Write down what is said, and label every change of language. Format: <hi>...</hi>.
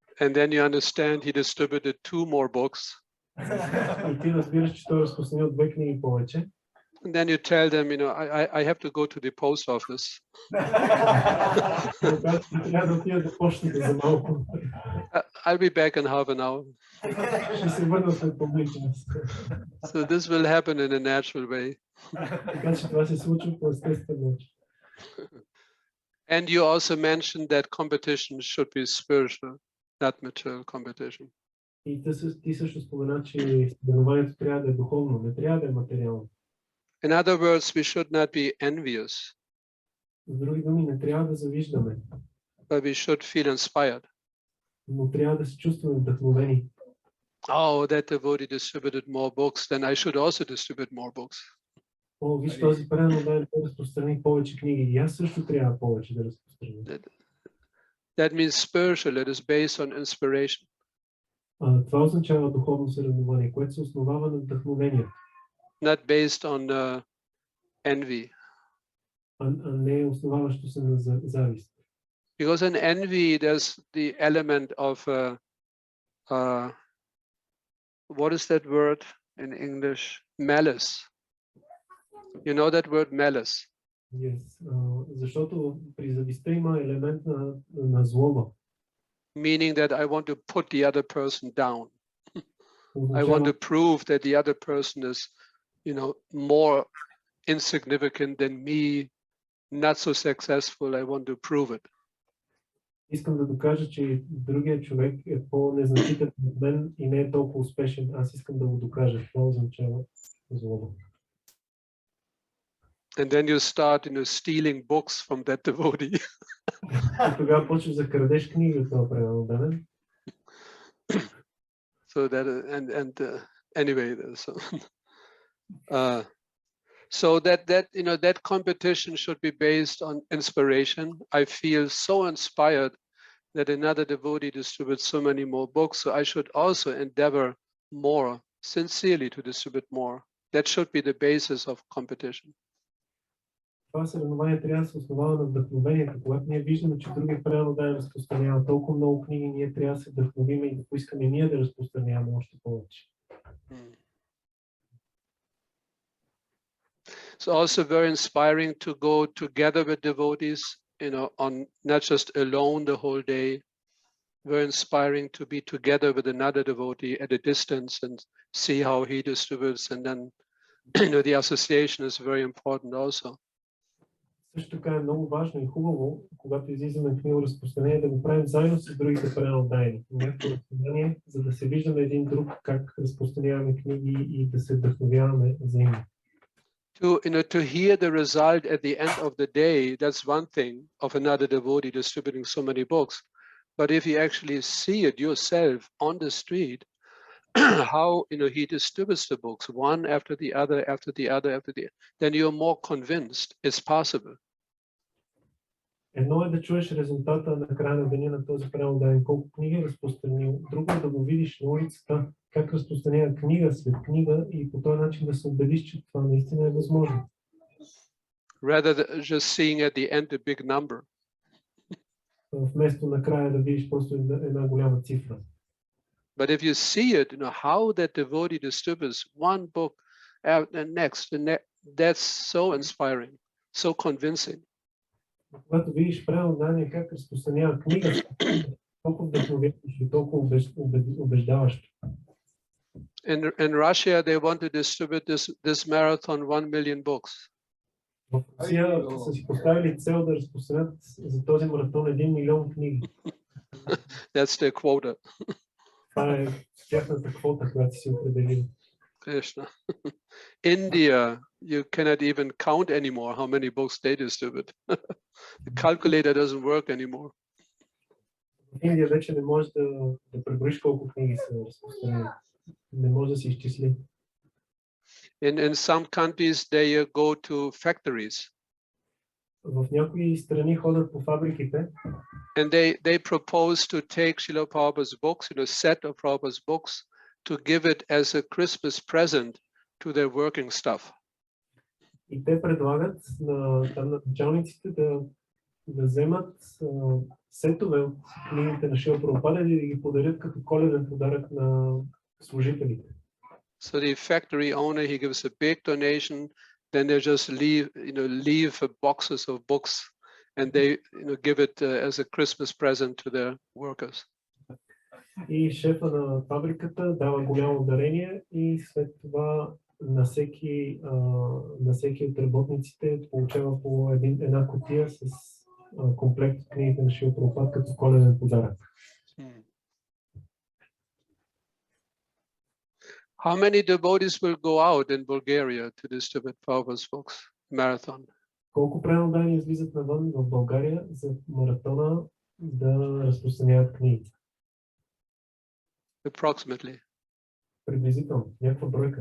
<en>And then you understand he distributed 2 more books.</en> <bg>И ти разбираш, че той разпространил 2 книги повече.</bg> <en>And then you tell them, I have to go to the post office.</en> <bg>Трябва да отида до почтата за малко.</bg> <en>I'll be back in half an hour.</en> <bg>Ще се върна след публичност.</bg> <en>So this will happen in a natural way.</en> <bg>Така че това се случва по естествен начин.</bg> <en>And you also mentioned that competition should be spiritual, not material competition.</en> <bg>И ти също спомена, че съревнованието трябва да е духовно, не трябва да е материално.</bg> <en>In other words, we should not be envious,</en> <bg>С други думи, не трябва да завиждаме,</bg> <en>but we should feel inspired.</en> <bg>но трябва да се чувстваме вдъхновени.</bg> <en>Oh, that devotee distributed more books, then I should also distribute more books.</en> <bg>О, виж, този преданодайен разпространи повече книги. И аз също трябва повече да разпространя.</bg> <en>That means spiritual, it is based on inspiration.</en> <bg>Това означава духовно съревнование, което се основава на вдъхновение,</bg> <en>Not based on envy.</en> <bg>а не основаващо се на завист.</bg> <en>Because in envy, there's the element of, what is that word in English? Malice. You know that word malice? Yes.</en> <bg>Защото при завистта има елемент на злоба.</bg> <en>Meaning that I want to put the other person down. I</en> <bg>Означава,</bg> <en>want to prove that the other person is, more insignificant than me, not so successful. I want to prove it.</en> <bg>искам да докажа, че другия човек е по-незначителен от мен и не е толкова успешен. Аз искам да го докажа. Това означава злоба.</bg> <en>And then you start, stealing books from that devotee.</en> <bg>И тогава почваш да крадеш книги от това преданодайен.</bg> <en>So that anyway, so that competition should be based on inspiration. I feel so inspired that another devotee distributes so many more books, so I should also endeavor more sincerely to distribute more. That should be the basis of competition.</en> <bg>Това съревнование трябва да се основава на вдъхновението. Когато ние виждаме, че другия преданодайен разпространява толкова много книги, ние трябва да се вдъхновим и да поискаме ние да разпространяваме още повече.</bg> <en>It's also very inspiring to go together with devotees, on not just alone the whole day. Very inspiring to be together with another devotee at a distance and see how he distributes, and then the association is very important also.</en> <bg>Също така е много важно и хубаво, когато излизаме книго разпространение, да го правим заедно с другите преданодайни. Някакво разстояние, за да се виждаме един друг, как разпространяваме книги и да се вдъхновяваме взаимно.</bg> <en>To hear the result at the end of the day, that's one thing of another devotee distributing so many books. But if you actually see it yourself on the street, how he distributes the books one after the other, then you're more convinced it's possible.</en> <bg>Едно е да чуеш резултата на края на деня на този преданодайен, колко книги е разпространил. Друго е да го видиш на улицата, как разпространява книга след книга и по този начин да се убедиш, че това наистина е възможно.</bg> <en>rather than just seeing at the end a big number.</en> <bg>Вместо накрая да видиш просто една голяма цифра.</bg> <en>But if you see it, how that devotee distributes one book and next, that's so inspiring, so convincing.</en> <bg>Когато видиш преодание как разпространява книга, толкова вдъхновяващо и толкова убеждаващо.</bg> <en>In Russia, they want to distribute this marathon 1 million books.</en> <bg>В Русия са си поставили цел да разпространят за този маратон 1 милион книги.</bg> <en>That's their quota.</en> <bg>Това е тяхната квота, която си определили.</bg> <en>Krishna. India, you cannot even count anymore how many books they distribute. The calculator doesn't work anymore.</en> <bg>В Индия вече не можеш да преброиш колко книги са разпространени. Не може да се изчисли.</bg> <en>In some countries, they go to factories.</en> <bg>В някои страни ходят по фабриките.</bg> <en>And they propose to take Srila Prabhupada's books, a set of Prabhupada's books, to give it as a Christmas present to their working staff.</en> <bg>И те предлагат на началниците да вземат сетове от книгите на Шрила Прабхупада и да ги подарят като коледен подарък на служителите.</bg> <en>So the factory owner, he gives a big donation, then they just leave boxes of books and they give it as a Christmas present to their workers.</en> <bg>И шефа на фабриката дава голямо дарение и след това на всеки от работниците получава по една кутия с комплект от книгите на Шрила Прабхупада като коледен подарък.</bg> <en>How many devotees will go out in Bulgaria to distribute Prabhupada's books, marathon?</en> <bg>Колко преданни излизат навън в България за маратона да разпространяват книги?</bg> <en>Approximately.</en> <bg>Приблизително, някаква бройка.</bg>